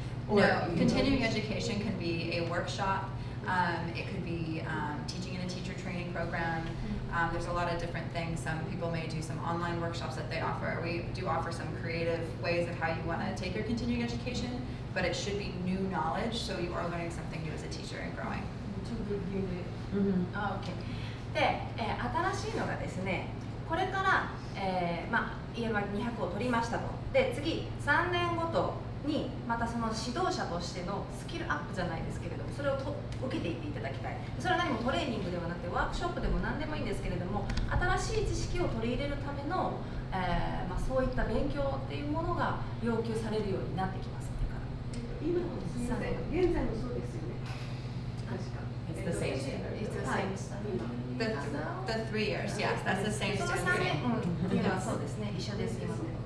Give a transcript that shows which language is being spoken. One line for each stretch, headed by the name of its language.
English: No, continuing education can be a workshop. It could be teaching in a teacher training program. There's a lot of different things. Some people may do some online workshops that they offer. We do offer some creative ways of how you want to take your continuing education, but it should be new knowledge, so you are learning something new as a teacher and growing. To review it. Okay.
Japanese: で、新しいのがですね、これから、ERYT200 を取りましたと。で、次3年ごとにまたその指導者としてのスキルアップじゃないですけれども、それを受けていっていただきたい。それは何もトレーニングではなくてワークショップでも何でもいいんですけれども、新しい知識を取り入れるための、そういった勉強っていうものが要求されるようになってきます。今もそうですね。現在もそうですよね。確か。
English: It's the same standard. It's the same standard. The 3 years, yes, that's the same
Japanese: その3
English: standard.
Japanese: 年、っていうのはそうですね、一緒です今も。